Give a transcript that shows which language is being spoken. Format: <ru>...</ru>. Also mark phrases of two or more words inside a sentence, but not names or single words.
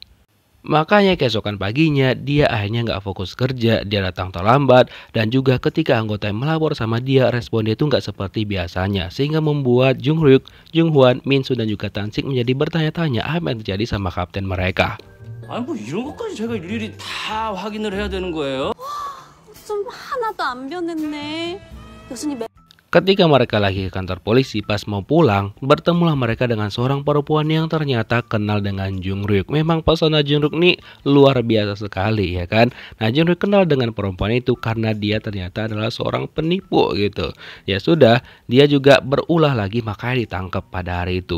<id>Makanya keesokan paginya dia akhirnya nggak fokus kerja, dia datang terlambat, dan juga ketika anggota yang melapor sama dia, respon dia itu nggak seperti biasanya, sehingga membuat Jung Ryuk, Jung Hwan, Min Soo dan juga Tansik menjadi bertanya-tanya apa yang terjadi sama kapten mereka.</id> <ko>아니 뭐 이런 것까지 제가 일일이 다 확인을 해야 되는 거예요? 좀 하나도 안 변했네. 교수님</ko> <id>Ketika mereka lagi ke kantor polisi, pas mau pulang, bertemulah mereka dengan seorang perempuan yang ternyata kenal dengan Jung Ryuk. Memang pesona Jung Ryuk ini luar biasa sekali ya kan. Nah Jung Ryuk kenal dengan perempuan itu karena dia ternyata adalah seorang penipu gitu. Ya sudah, dia juga berulah lagi makanya ditangkap pada hari itu.</id>